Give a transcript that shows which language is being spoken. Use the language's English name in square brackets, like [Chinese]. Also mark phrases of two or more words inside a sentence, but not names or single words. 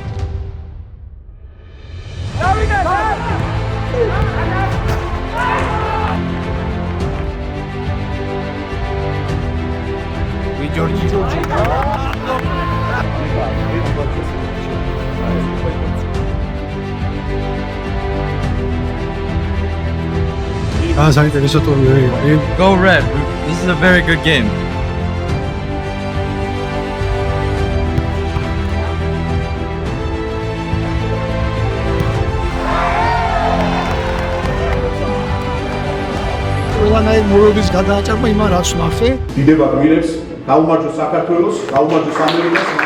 [English] We Go Red. This is a very good game. [Georgian] ყველანაირ მორობის გადააჭარბა იმან რაც ნახე. დიდება გმირებს, გაუმარჯოს საქართველოს, გაუმარჯოს ამერიკას.